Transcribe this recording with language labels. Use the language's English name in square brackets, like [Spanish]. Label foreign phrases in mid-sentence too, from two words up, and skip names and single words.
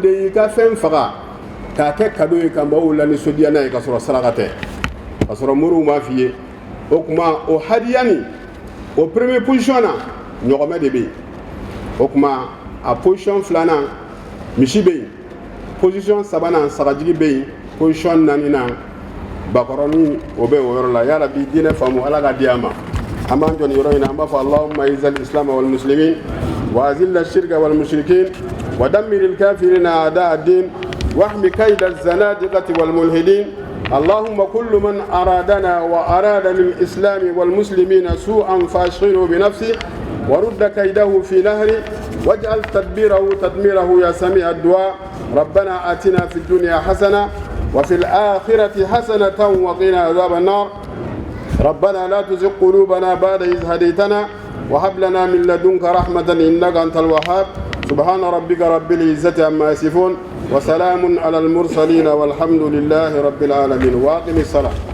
[Bambara] de y'i ka fɛn faga k'a kɛ kado ye ka maaw lanisɔndiya n'a ye k'a sɔrɔ saraka tɛ k'a sɔrɔ moriw m'a f'i ye o tuma o hadiya nin o [French] premier position [Bambara] na ɲɔgɔmɛ de bɛ yen o tuma a position filanan misi bɛ yen position sabanan sagajigi bɛ yen position naaninan bakɔrɔnin o bɛ o yɔrɔ la yarabi diinɛ faamu ala ka di a ma an b'an jɔ nin yɔrɔ in na an b'a fɔ [Arabic] اللهم أعز الإسلام والمسلمين وأذل الشرك والمشركين ودمر الكافرين أعداء الدين واحمي كيد الزنادقة والملحدين اللهم كل من أرادنا وأراد للإسلام والمسلمين سوءا فاشغله بنفسه ورد كيده في نهره واجعل تدبيره تدميره يا سميع الدعاء ربنا آتنا في الدنيا حسنة وفي الآخرة حسنة وقنا عذاب النار ربنا لا تزغ قلوبنا بعد إذ هديتنا وهب لنا من لدنك رحمة إنك أنت الوهاب سبحان ربك رب العزة عما يصفون وسلام على المرسلين والحمد لله رب العالمين واقم الصلاة.